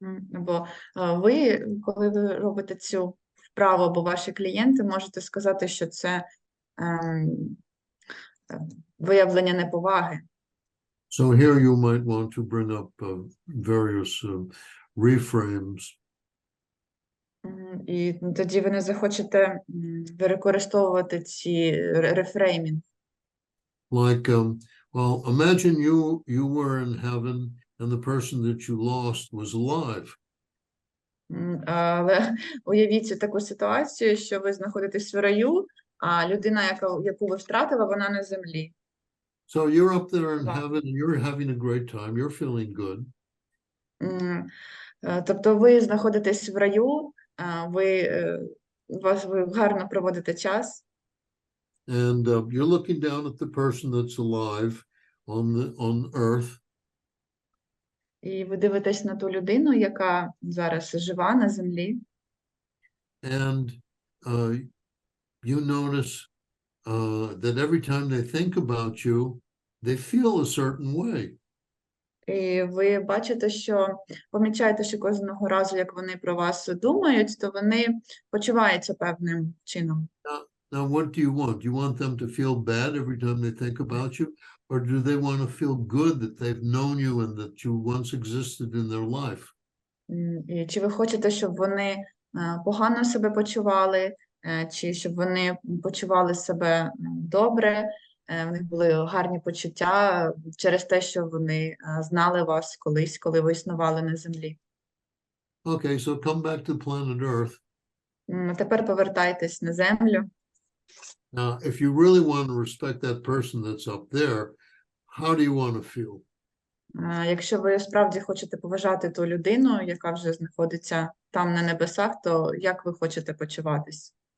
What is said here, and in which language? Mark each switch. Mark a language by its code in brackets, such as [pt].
[uk] Бо ви, коли ви робите цю вправу, або ваші клієнти, можете сказати, що це виявлення неповаги. [en] So here you might want to bring up various reframes. [uk] І тоді ви не захочете використовувати ці рефреймінг. [en] Like, well, imagine you were in heaven and the person that you lost was alive. [uk] Але уявіть таку ситуацію, що ви знаходитесь в раю, а людина, яку ви втратили, вона на землі. [en] So you're up there in heaven and you're having a great time, you're feeling good. [uk] Тобто ви знаходитесь в раю, ви гарно проводите час. [en] And you're looking down at the person that's alive on earth. [uk] І ви дивитесь на ту людину, яка зараз жива на землі. [en] And you notice that every time they think about you, they feel a certain way. [uk] І ви бачите, помічаєте, що кожного разу, як вони про вас думають, то вони почуваються певним чином. [en] Now, what do you want? Do you want them to feel bad every time they think about you? Or do they want to feel good that they've known you and that you once existed in their life? [uk] І чи ви хочете, щоб вони погано себе почували, чи щоб вони почували себе добре, в них були гарні почуття через те, що вони знали вас колись, коли ви існували на землі? [en] Okay, so come back to planet Earth. [uk] Тепер повертайтесь на землю. [en] Now, if you really want to respect that person that's up there, how do you want to feel? [uk] Якщо ви справді хочете поважати ту людину, яка вже знаходиться там на небесах, то як ви хочете почуватись?